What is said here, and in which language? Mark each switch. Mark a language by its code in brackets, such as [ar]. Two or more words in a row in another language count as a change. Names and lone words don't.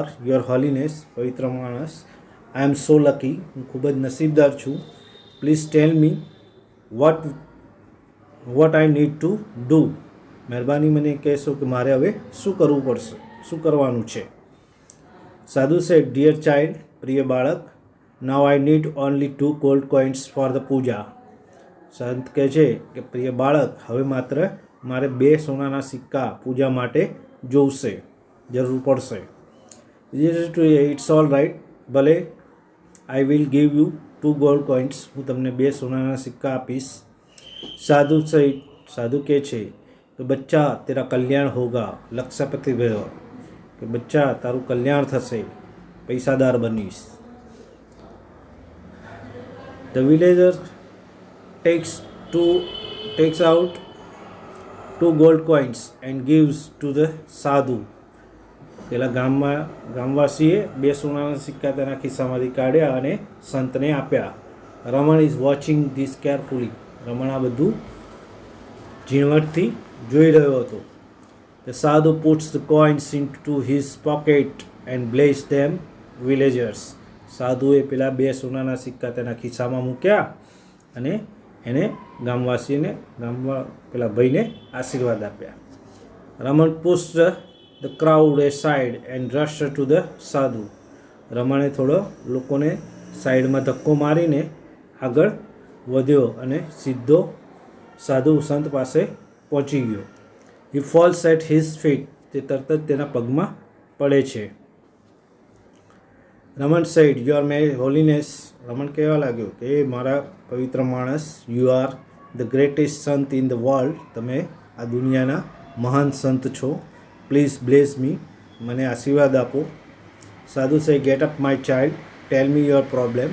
[en] your holiness, [gu] પવિત્ર માણસ. [en] I am so lucky, [gu] હું ખૂબ જ નસીબદાર છું. [en] please tell me what I need to do, [gu] મહેરબાની મને કહેશો કે મારે હવે શું કરવું પડશે, શું કરવાનું છે. [en] sadhu said dear child, [gu] પ્રિય બાળક, [en] now I need only 2 gold coins for the puja. [gu] સંત કહે છે કે પ્રિય બાળક, હવે માત્ર મારે 2 સોનાના સિક્કા પૂજા માટે જોઈશે, જરૂર પડશે. [en] it's all right, ભલે, I will give you 2 gold coins, [gu] હું તમને 2 સોનાના સિક્કા આપીશ. સાધુ સહિત સાધુ કહે છે કે [hi] बच्चा तेरा कल्याण होगा, लक्षपति भयो, [gu] કે બચ્ચા તારું કલ્યાણ થશે, પૈસાદાર બનીશ. [en] the villager takes out 2 gold coins and gives to the સાધુ. [gu] પેલા ગામવાસીએ 2 સોનાના સિક્કા તેના ખિસ્સામાંથી કાઢ્યા અને સંતને આપ્યા. [en] Raman is watching this carefully. [gu] રમણ આ બધું ઝીણવટથી જોઈ રહ્યો હતો. [en] The sadhu puts the coins into his pocket and bless them villagers. [gu] સાધુએ પેલા 2 સોનાના સિક્કા તેના ખિસ્સામાં મૂક્યા અને એને ગામવાસીને પેલા ભાઈને આશીર્વાદ આપ્યા. [en] રમણ pushed the crowd aside and rushed to the sadhu. [gu] રમણે થોડો લોકોને સાઈડમાં ધક્કો મારીને આગળ વધ્યો અને સીધો સાધુ સંત પાસે પહોંચી ગયો. [en] He falls at his feet. [gu] તે તરત જ તેના પગમાં પડે છે. [en] રમણ said, "Your holiness." [gu] રમણ કહેવા લાગ્યો કે મારા પવિત્ર માણસ, [en] you are the greatest sant in the world. [gu] તમે આ દુનિયાના મહાન સંત છો. [en] please bless me. [gu] મને આશીર્વાદ આપો. [en] sadhu say, get up my child, tell me your problem.